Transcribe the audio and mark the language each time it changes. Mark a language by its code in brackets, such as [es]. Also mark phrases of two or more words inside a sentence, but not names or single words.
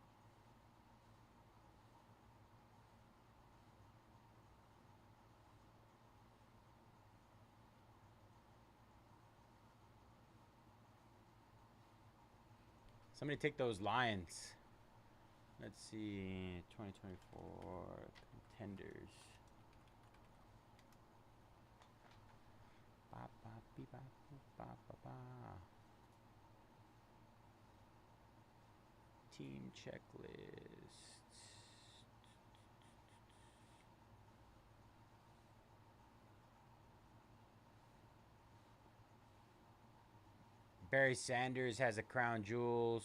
[en] Somebody take those Lions. Let's see. 2024 Contenders. Ba, ba, bee, ba, boo, ba, ba, ba. Team checklist. Barry Sanders has a crown jewels.